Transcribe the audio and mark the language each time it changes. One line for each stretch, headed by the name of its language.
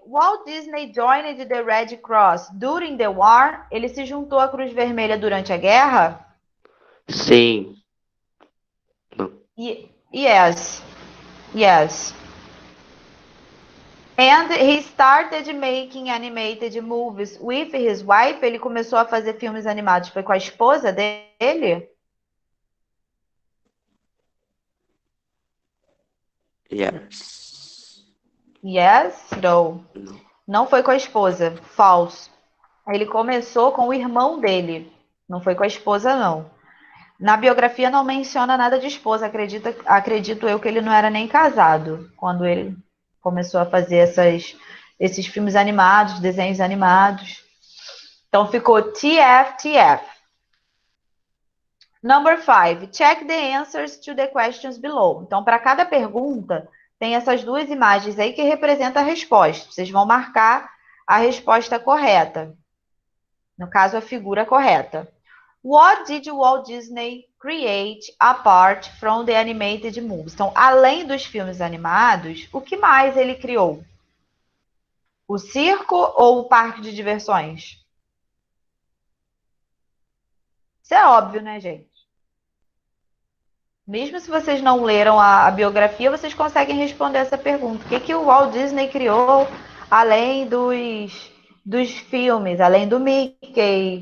English: Walt Disney joined the Red Cross during the war.
Portuguese: Ele se juntou à Cruz Vermelha durante a guerra? Sim. Não.
English: Yes. Yes. And he started making animated movies with his wife.
Portuguese: Ele começou a fazer filmes animados. Foi com a esposa dele?
English: Years. Yes. No.
Portuguese: Não. Não foi com a esposa.
English: False.
Portuguese: Ele começou com o irmão dele. Não foi com a esposa, não. Na biografia não menciona nada de esposa. Acredito eu que ele não era nem casado quando ele começou a fazer esses filmes animados, desenhos animados. Então ficou TF, TF.
English: Number 5. Check the answers to the questions below.
Portuguese: Então, para cada pergunta, tem essas duas imagens aí que representam a resposta. Vocês vão marcar a resposta correta. No caso, a figura correta.
English: What did Walt Disney create apart from the animated movies?
Portuguese: Então, além dos filmes animados, o que mais ele criou? O circo ou o parque de diversões? Isso é óbvio, né, gente? Mesmo se vocês não leram a biografia, vocês conseguem responder essa pergunta. O que o Walt Disney criou além dos filmes, além do Mickey,